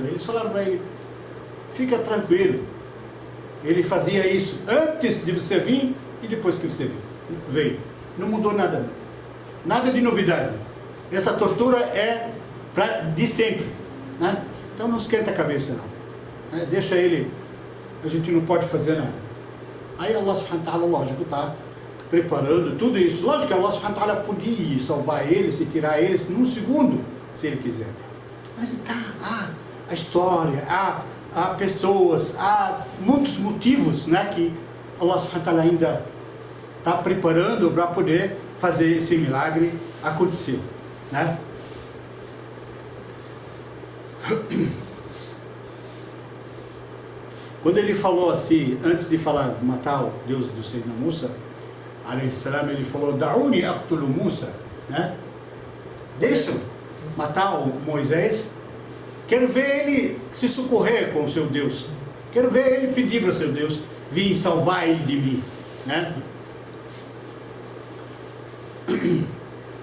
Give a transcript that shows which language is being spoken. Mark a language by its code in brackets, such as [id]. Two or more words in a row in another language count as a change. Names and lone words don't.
[pt] Eles falaram para ele: fica tranquilo. Ele fazia isso antes de você vir e depois que você veio. Não mudou nada. Nada de novidade. Essa tortura é de sempre, né? Então não esquenta a cabeça, não. Deixa ele. A gente não pode fazer nada. Aí [ar] الله سبحانه وتعالى, [pt] lógico, está preparando tudo isso. Lógico que [ar] الله سبحانه وتعالى [pt] podia salvar eles e tirar eles num segundo, se ele quiser. Mas a história, há pessoas, há muitos motivos, né, que [ar] الله سبحانه وتعالى [pt] ainda está preparando para poder fazer esse milagre acontecer, né? Quando ele falou assim, antes de falar matar o Deus do Sayyidina Musa, [ar] عليه السلام, [pt] ele falou: [ar] دعوني أقتل موسى, [pt] né? Deixa matar o Moisés. Quero ver ele se socorrer com o seu Deus. Quero ver ele pedir para o seu Deus vir salvar ele de mim, né?